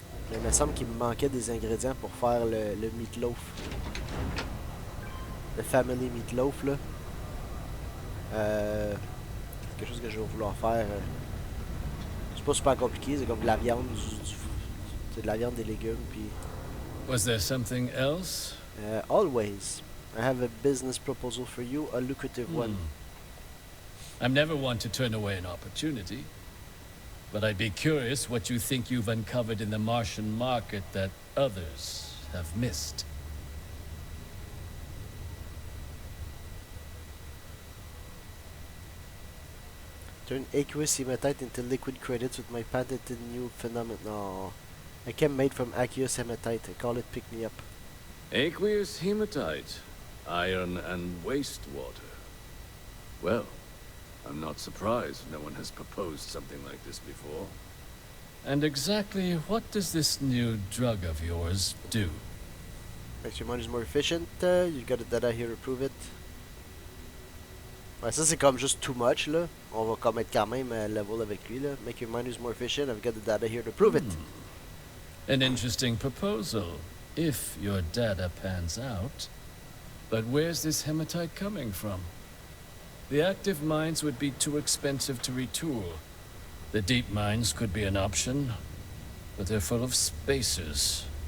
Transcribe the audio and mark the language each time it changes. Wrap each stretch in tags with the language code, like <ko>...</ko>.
<fr>Mais il me semble qu'il me manquait des ingrédients pour faire le meatloaf. Le family meatloaf, là. Quelque chose que je vais vouloir faire. C'est pas super compliqué, c'est comme de la viande, c'est de la viande, des légumes, puis...</fr> <en>Was there something else? Always. I have a business proposal for you, a lucrative one. I'm never one to turn away an opportunity. But I'd be curious what you think you've uncovered in the Martian market that others have missed. Turn aqueous hematite into liquid credits with my patented new phenomenon. No. A chem made from aqueous hematite. I call it pick me up. Aqueous hematite, iron and wastewater. Well, I'm not surprised no one has proposed something like this before. And exactly what does this new drug of yours do? Makes your miners more efficient. You got the data here to prove it.</en> <fr>Ouais, ça c'est comme juste</fr> <en>too much,</en> <fr>là. On va comme être quand même level avec lui, là.</fr> <en>Make your miners more efficient. I've got the data here to prove it. An interesting proposal, if your data pans out. But where's this hematite coming from? The active mines would be too expensive to retool. The deep mines could be an option, but they're full of spacers.</en>